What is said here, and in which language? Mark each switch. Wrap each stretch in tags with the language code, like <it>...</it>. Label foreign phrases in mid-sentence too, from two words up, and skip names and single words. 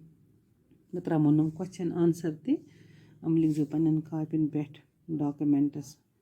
<ks>बह त्रो नम</ks> <en>question answer</en> <ks>तम लिखो पन्न कापिन पे डॉक्यूमेंट्स।</ks>